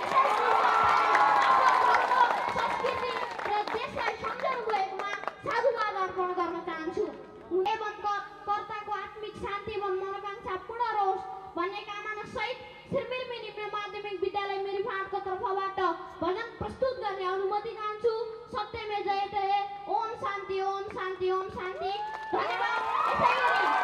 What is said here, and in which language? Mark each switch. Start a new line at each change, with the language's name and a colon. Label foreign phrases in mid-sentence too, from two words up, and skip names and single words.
Nepali: संस्कृति र देशलाई सम्झनु भएकोमा साधुवाद अर्पण गर्न चाहन्छु। एवं कर्ताको आत्मिक शान्ति एवं मनोकांक्षा पूर्ण रहोस् भन्ने कामना सहित श्रीमिर्मी निम्न माध्यमिक विद्यालय मिरिफाँटको तर्फबाट भजन प्रस्तुत गर्ने अनुमति चाहन्छु।
Sanskrit: सत्यमे जयते। ओम शान्ति, ओम शान्ति, ओम शान्ति।
Nepali: धन्यवाद। यसै गरी